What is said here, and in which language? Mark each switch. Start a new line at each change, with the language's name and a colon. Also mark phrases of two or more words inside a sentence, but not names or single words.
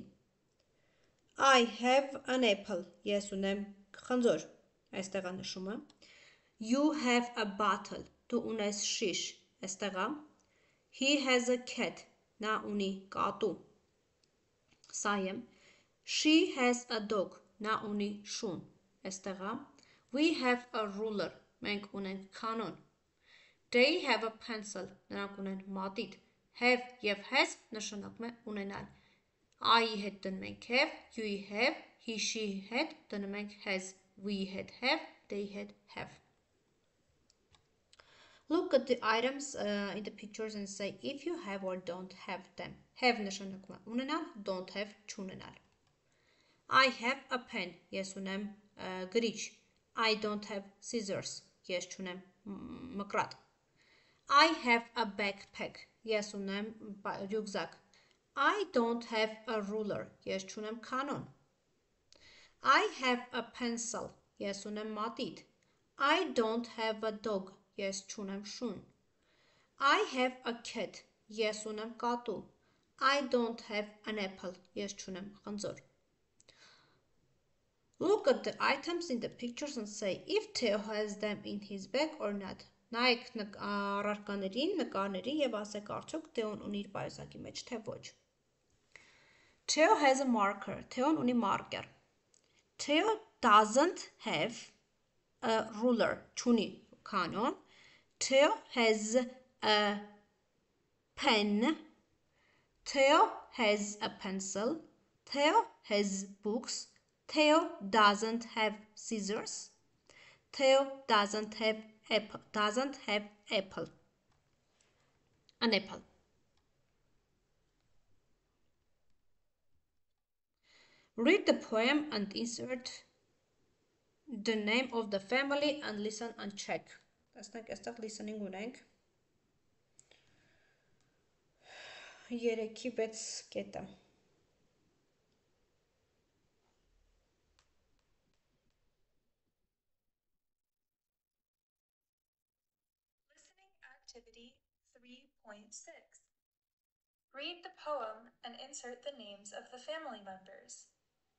English: I have an apple.
Armenian: Ես ունեմ խնձոր. Այստեղ է նշումը.
English: You have a bottle.
Armenian: Դու ունես շիշ. Այստեղ է.
English: He has a cat.
Armenian: Նա ունի կատու. Սա եմ.
English: She has a dog.
Armenian: Նա ունի շուն. Այստեղ է.
English: We have a ruler.
Armenian: Մենք ունենք կանոն.
English: They have a pencil.
Armenian: Նրանք ունեն մատիտ. Have և has նշանակում է ունենալ. I-ի հետ դնում ենք have, you-ի have,
English: he, she
Armenian: հետ դնում ենք has,
English: we had have, they had have. Look at the items in the pictures and say if you have or don't have them.
Armenian: Have նշանակում է ունենալ,
English: don't have չունենալ. I have a pen.
Armenian: Ես ունեմ գրիչ.
English: I don't have scissors.
Armenian: Ես չունեմ մկրատ.
English: I have a backpack.
Armenian: Ես ունեմ ռյուկզակ.
English: I don't have a ruler.
Armenian: Ես չունեմ կանոն.
English: I have a pencil.
Armenian: Ես ունեմ մատիտ.
English: I don't have a dog.
Armenian: Ես չունեմ շուն.
English: I have a cat.
Armenian: Ես ունեմ կատու.
English: I don't have an apple.
Armenian: Ես չունեմ խնձոր.
English: Look at the items in the pictures and say if Theo has them in his bag or not.
Armenian: Նայեք առարկաներին, նկարներին և ասեք արդյոք Theon ունի իր պայուսակի մեջ, թե ոչ.
English: Theo has a marker.
Armenian: Theon ունի marker.
English: Theo doesn't have a ruler.
Armenian: Չունի կանոն.
English: Theo has a pen. Theo has a pencil. Theo has books. Theo doesn't have scissors. Theo doesn't have apple. An apple. Read the poem and insert the name of the family and listen and check.
Armenian: Տեսնենք այստեղ listening ունենք 3-ի 6 կետը.
English: Listening activity 3.6. Read the poem and insert the names of the family members.